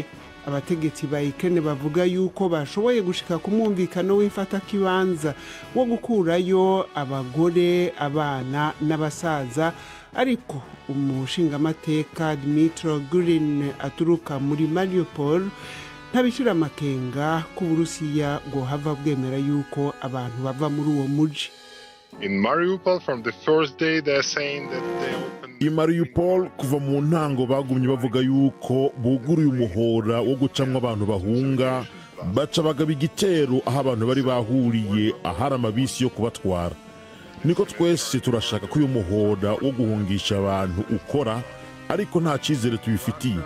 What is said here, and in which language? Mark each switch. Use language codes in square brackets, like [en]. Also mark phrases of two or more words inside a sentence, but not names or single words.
[rn] Abategetsi ba Ukraine bavuga yuko bashoboye gushika ku mwumvikano w'ifata kibanza wo gukurayo abagore, abana n'abasaza, ariko umushingamateka Dmytro Gurin aturuka muri Mariupol ntabishira amakenga ku Burusiya ngo hava bwemera yuko abantu bava muri uwo muji. [en] In Mariupol, from the first day, they're saying that they opened... [rn] I Mariupol kuva mu ntango bagumye bavuga yuko buguruye umuhora wo gucamwa abantu bahunga, baca bagaba igitero aho abantu bari bahuriye ahari amabisi yo kubatwara. Niko twese turashaka ko uyu muhora wo guhungisha abantu ukora, ariko nta cyizere tubifitiye.